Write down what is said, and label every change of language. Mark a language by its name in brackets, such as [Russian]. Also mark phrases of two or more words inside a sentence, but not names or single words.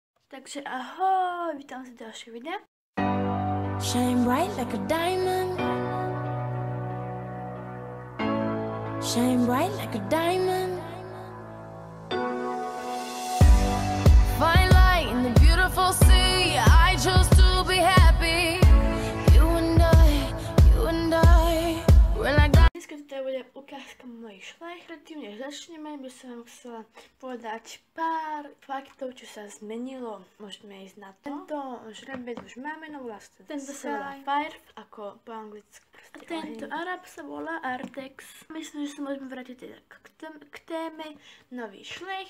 [Slovak] Takže ahoj, vítám vás v ďalších videa. [English] Shine bright like a diamond. Shine bright like a diamond. Find light in the beautiful sea. I chose to be happy. You and I, we're like that. [Slovak] Dneska to bude ukázka mojich šlech. Predtým, než začneme, by som vám chcela povedať pár faktov, čo sa zmenilo. Môžeme ísť na to. Tento žrebec už máme, no vlastne. Tento sa volá Fire, ako po anglicky. A tento Arab sa volá Artex. Myslím, že sa môžeme vrátiť teda k téme nový šlech.